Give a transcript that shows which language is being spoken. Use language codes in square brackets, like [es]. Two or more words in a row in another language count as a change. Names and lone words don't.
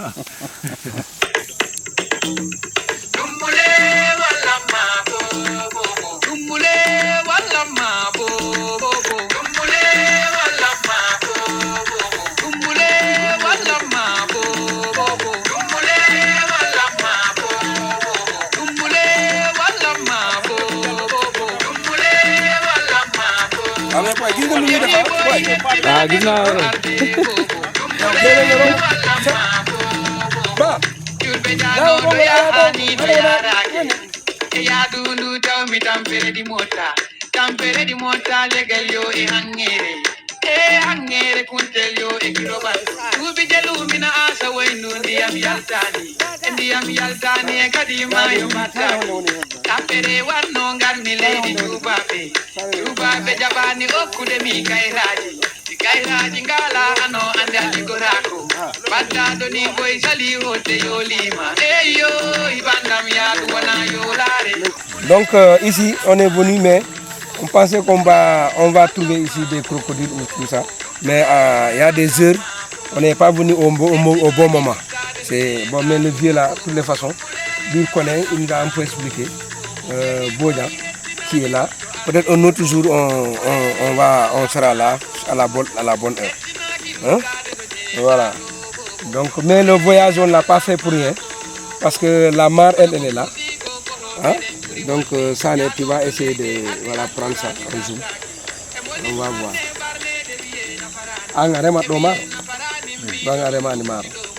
[wo] dumbule walla mabo dumbule walla mabo dumbule walla mabo dumbule walla mabo dumbule walla mabo dumbule walla mabo dumbule walla mabo ame koy gis nga lu ñuy defar koy gis naa ba [ff] ya dundu tawmi tampere di mota legal yo e hangere kuntel yo e kiloban ubi jalumina asa waynu ndiyam yaltani e kadi mayo matani tampere wanno ngarmi leydi tubabe jabani okkude mi kayraji ngala ano ande aligorako badda ni boy sali hote yolima eyo ibandam ya wana yolare. [fr] Donc ici on est venu mais on pensait qu'on va trouver ici des crocodiles ou tout ça mais il y a des heures on n'est pas venu au bon moment. C'est bon mais le vieux là de toutes les façons il connaît, il nous a un peu expliqué Bojan qui est là. Peut-être un autre jour on sera là à la bonne heure. Hein? Voilà. Donc, mais le voyage on l'a pas fait pour rien parce que la mare elle est là. Hein? Donc ça tu vas essayer de prendre ça un jour. On va voir. Angarema doma. Bangarema ni maro.